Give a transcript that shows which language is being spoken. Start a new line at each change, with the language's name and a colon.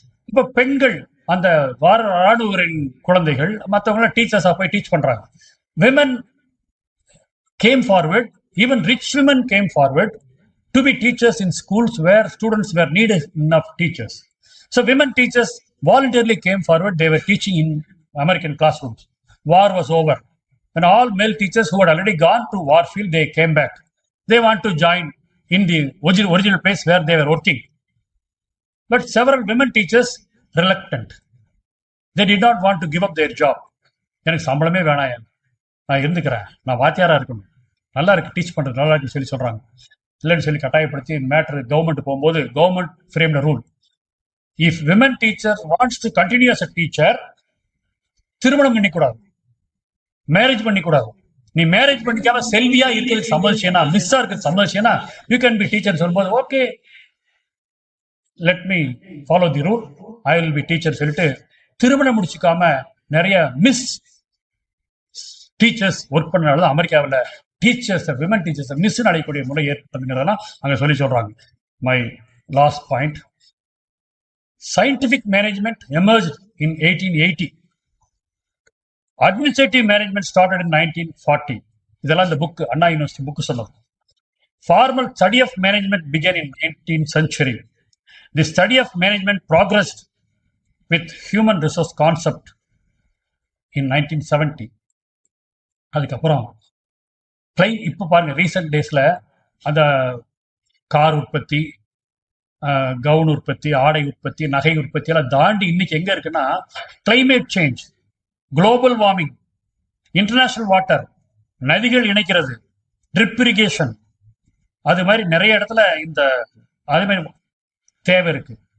Tamil: இப்ப பெண்கள் அந்த ராணுவரின் குழந்தைகள் மற்றவங்க டீச்சர்ஸா போய் டீச் பண்றாங்க.
English: women came forward, even rich women came forward to be teachers in schools where students were needed enough teachers. So women teachers voluntarily came forward. They were teaching in American classrooms. War was over. When all male teachers who had already gone to war field, they came back. They want to join in the original place where they were working. But several women teachers reluctant. They did not want to give up their job.
Tamil: எனக்கு சம்பளமே வேணாம், நான் இருந்துக்கிறேன், நான் வாத்தியாரா இருக்கணும், நல்லா இருக்கு teach பண்றது, நல்லா இருக்குன்னு சொல்லி சொல்றாங்க. இல்லைன்னு சொல்லி கட்டாயப்படுத்தி மேட்டர் கவர்மெண்ட் போகும்போது
English: government framed rule, if women teacher wants to continue as a teacher,
Tamil: திருமணம் பண்ணிக்கூடாது, மேரேஜ் பண்ணிக்கூடாது. நீ மேரேஜ் பண்ணிக்காம செல்வியா இருக்கிறது சம்மதிச்சேனா, மிஸ்ஸா இருக்கிறது சம்மதிச்சேனா,
English: you can be teacher
Tamil: சொல்லும்போது
English: okay let me follow the rule, I will be teacher
Tamil: சொல்லிட்டு திருமணம் முடிச்சுக்காம நிறைய மிஸ் டீச்சர்ஸ் ஒர்க் பண்ணனால அமெரிக்காவில் டீச்சர்ஸ், விமன் டீச்சர்ஸ் மிஸ் அடையக்கூடிய முறை ஏற்படுங்கிறதெல்லாம் அங்க சொல்லி சொல்றாங்க.
English: My last point, scientific management emerged in 1880. Administrative management started in 1940.
Tamil: இதெல்லாம் இந்த புக், அண்ணா யூனிவர்சிட்டி புக் சொன்னது.
English: Formal study of management began in 19th century. The study of management progressed with human resource concept in 1970.
Tamil: அதுக்கப்புறம் இப்போ பாருங்க recent டேஸ்ல அந்த car உற்பத்தி, gown உற்பத்தி, ஆடை உற்பத்தி, நகை உற்பத்தி எல்லாம் தாண்டி இன்னைக்கு எங்க இருக்குன்னா climate change, global warming, international water, நதிகள் இணைக்கிறது, ட்ரிப் இரிகேஷன், அது மாதிரி நிறைய இடத்துல அது மாதிரி தேவை இருக்கு.